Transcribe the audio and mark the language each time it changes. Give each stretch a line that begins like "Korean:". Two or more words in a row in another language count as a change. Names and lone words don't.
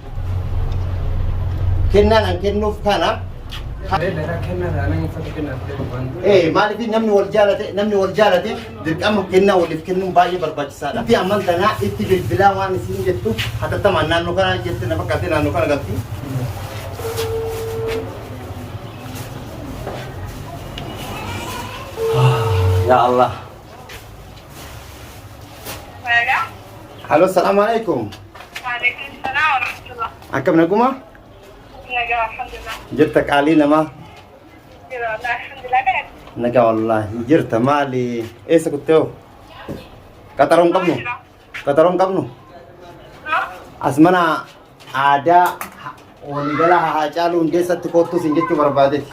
Oromo: Kennaan kennuuf kana maaliif namni wal jaalate dirqama kennaa waliif kennuun baay'ee barbaachisaadha. Itti amantanaa itti bilbilaa waan isin jettu hatattamaan naannoo kana jette na fakkaatee naannoo kana galti.
Arabic: يا الله. Halo, assalamualaikum. وعليكم السلام ورحمة الله.
Oromo: Akkam naguma? Nagaa alhamdulillah. Jirta qaalii namaa? Jira alhamdulillah. Nagaa wallahi jirta maali? Eessa kuttee? Qaxaroon qabnu? Qaxaroon qabnu? As mana aadaa waliigala haa caalu hundeessatti kottuu sin jechuu barbaadeeti.